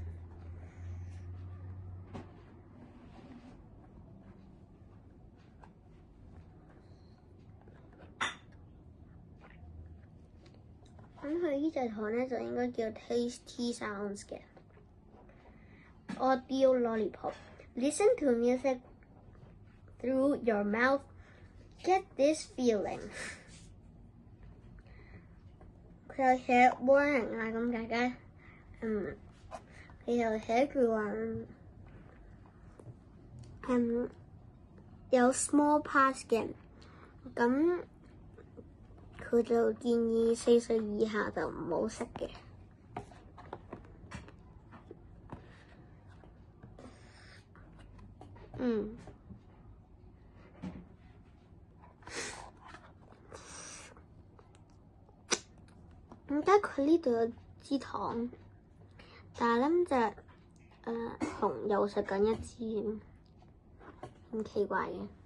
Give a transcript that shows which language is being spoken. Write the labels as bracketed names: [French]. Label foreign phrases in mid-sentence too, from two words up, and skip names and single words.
[Cantonese] 咁佢呢隻糖咧就應該叫 Tasty Sounds 嘅 Audio Lollipop。 [English] Listen to music through your mouth. Get this feeling。 [Cantonese] 佢有寫 warning 啊，咁大家佢又寫住話有 [English] small parts [Cantonese] 嘅，咁佢就建議4歲以下就唔好食嘅。點解佢呢度有支糖，但係咧隻熊又食緊一支，咁奇怪嘅。